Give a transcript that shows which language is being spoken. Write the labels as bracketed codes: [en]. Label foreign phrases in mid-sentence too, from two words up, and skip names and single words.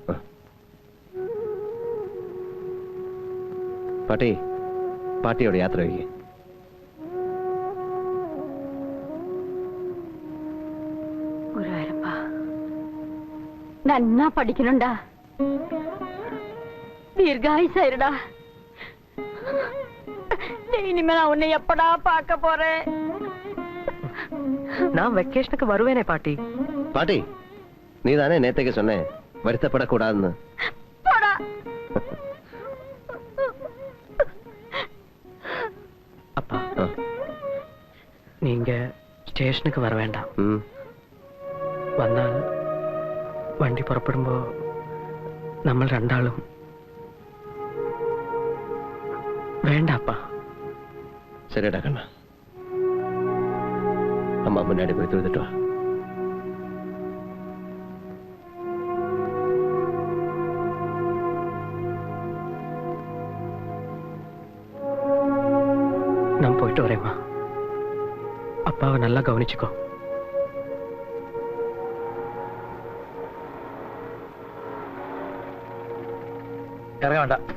[ml] പാട്ടിയോട് യാത്ര വയ്ക്കേ. ഗുരുവായൂരപ്പാ, നന്നാ പഠിക്കണുണ്ടാ, ദീർഘായുസായിരുടാ. [ta] இனிமே நான் உன்னை எப்படா பார்க்க போறேன்? நான் வெக்கேஷனுக்கு வருவேனே பாட்டி. பாட்டி, நீ தானே நேத்தைக்கு சொன்னேன் வருத்தப்படக்கூடாதுன்னு. அப்பா, நீங்க ஸ்டேஷனுக்கு வர வேண்டாம். [ml] വന്നാൽ വണ്ടി പുറപ്പെടുമ്പോ നമ്മൾ രണ്ടാളും വേണ്ട അപ്പാ. ശരിടാ കണ്ണ, അമ്മ മുന്നാടി പോയി തൊഴുതിട്ട് വാ. [ta] நான் போயிட்டு வரேம்மா. அப்பாவை நல்லா கவனிச்சுக்கோ. [ml] ഇറങ്ങ വേണ്ട.